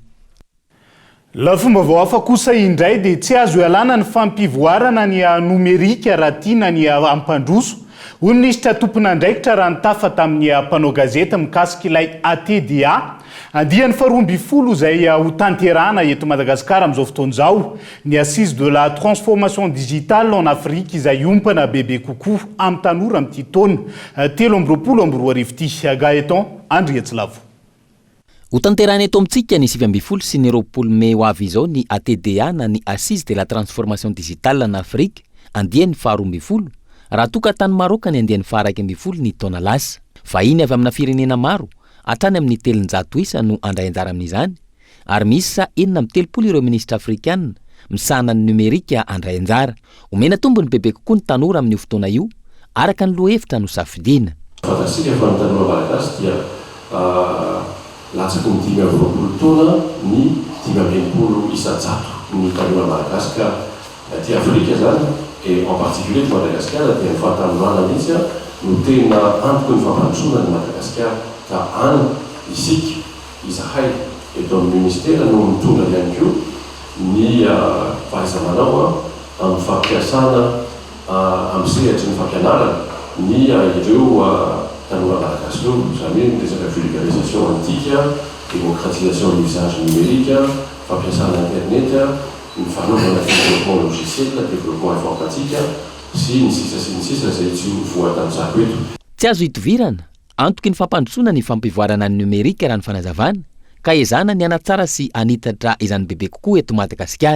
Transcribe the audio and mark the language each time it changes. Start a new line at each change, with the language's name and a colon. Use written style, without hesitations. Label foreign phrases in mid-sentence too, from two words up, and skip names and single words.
Malagasy: Lafomba vao hafa kosa indray dia tsy azo ialana ny fampivoarana ny nomerika raha tiana ny ampandroso. Hoy ny ministra tompona andraikitra raha nitafa tamin'ny mpanao gazeta mikasika ilay ATDA. Andiany faharoa ambin'ny folo izay ho tanterahana eto Madagasikara amin'izao fotoan'izao, ny assise de la transformation digitale en Afrique izay ompana bebe kokoa amin'ny tanora amin'ity taona 2024 ity. Gaëtan Andrietsilavo. Ho tanterahana eto amintsika ny 2020 sy ny 20 Mey ho avy izao ny ATDA na ny assise de la transformation digitale en Afrique, andiany faharoa ambin'ny folo, raha toka tany Maroka ny andiany faharaiky ambin'ny folo ny taona lasa. Vahiny avy amina firenena maro, hatrany amin'ny 700 isa no andray anjara amin'izany, ary misy sa 430 ireo ministra afrikanina misahana ny numerika andray anjara. Omena tombony bebe kokoa ny tanora amin'ny fotoana io, araka ny lohevitra no safidiana. Fantasika fa ny tanora malagasy dia latsaky ny 20 taona ny 20 isan-jato ny tanora malagasy ka ty Afrika zany,
French: et en particulier de Madagascar
Malagasy: dia ny fahatanonana mihitsy no tena antoko ny fampandrosoana ny Madagasikara ka any isika izahay eto amin'ny ministera no mitondra ihany koa ny fahaiza-manao amin'ny fampiasana amin'ny sehatry ny fampianarana ny ireo tanora malagasy io, izany hoe ny resaka vulgarisation antika,
French: démocratisation de l'usage numérique,
Malagasy: fampiasana internet, ny fanaovana
French: développement logiciel, développement informatique
Malagasy: sy ny sisa izay tsy voatanjako eto. Tsy azo hitovirana, antoky ny fampandrosoana ny fampivoarana ny numerika raha ny fanazavana, ka ezana ny anatsara sy anitatra izany bebe kokoa eto Madagasikara.